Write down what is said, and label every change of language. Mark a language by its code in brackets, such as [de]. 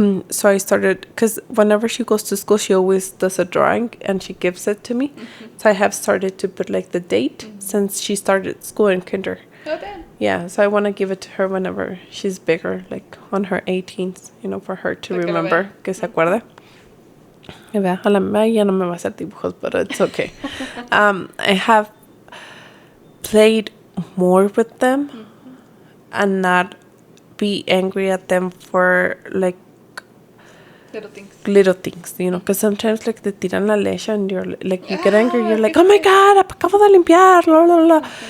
[en] So I started, because whenever she goes to school, she always does a drawing and she gives it to me. So I have started to put like the date since she started school in kinder. Okay. Yeah, so I want to give it to her whenever she's bigger, like on her 18th, you know, for her to remember, [es] que se acuerde. Y vea, a la mía ya no me va a hacer dibujos, [en] but it's okay. I have played more with them and not be angry at them for like little things, you know, because sometimes like [es] te tiran la leche [en] and you're like, you get angry, you're like, oh my god, [es] acabo de limpiar, [en] blah, blah, blah.